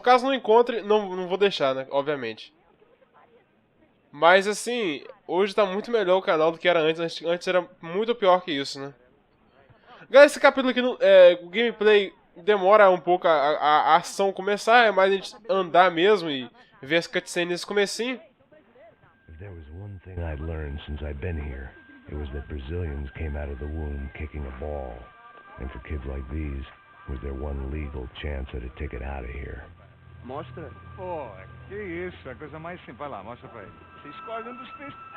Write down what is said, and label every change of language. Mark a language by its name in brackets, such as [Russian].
[Portuguese] Caso não encontre, não vou deixar, né, obviamente. Mas assim, hoje tá muito melhor o canal do que era antes. Antes era muito pior que isso, né. Galera, esse capítulo aqui, o gameplay demora um pouco a ação começar, é mais a gente andar mesmo e ver as cutscenes nesse comecinho. [English] If there was one thing I'd learned since I've been here, it was that Brazilians came out of the womb kicking a ball. And for kids like these, was their one legal chance at a ticket out of here. [Portuguese] Mostra. Pô, que isso, a coisa mais simples. Vai lá, mostra pra ele. Você escolhe um dos três.